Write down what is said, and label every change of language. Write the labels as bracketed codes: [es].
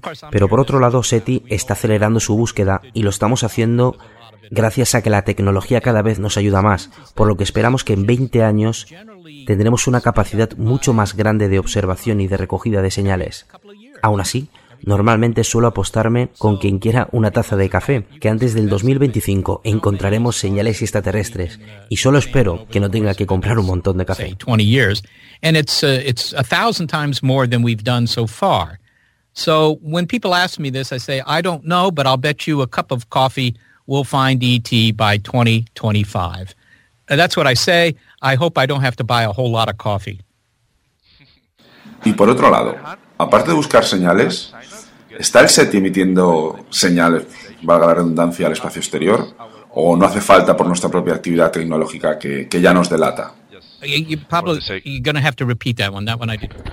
[es] Pero por otro lado, SETI está acelerando su búsqueda y lo estamos haciendo gracias a que la tecnología cada vez nos ayuda más, por lo que esperamos que en 20 años tendremos una capacidad mucho más grande de observación y de recogida de señales. Aún así, normalmente suelo apostarme con quien quiera una taza de café, que antes del 2025 encontraremos señales extraterrestres, y solo espero que no tenga que comprar un montón de café. [en] And it's a thousand times more than we've done so far. So when people ask me this, I say, I don't know, but I'll bet you a cup of coffee we'll find ET by 2025. That's what I say. I hope I don't have to buy a whole lot of coffee. [es] Y por otro lado, aparte de buscar señales, ¿está el SETI emitiendo señales, valga la redundancia, al espacio exterior? ¿O no hace falta por nuestra propia actividad tecnológica que ya nos delata? [en] Pablo, you're going to have to repeat that one. That one I did.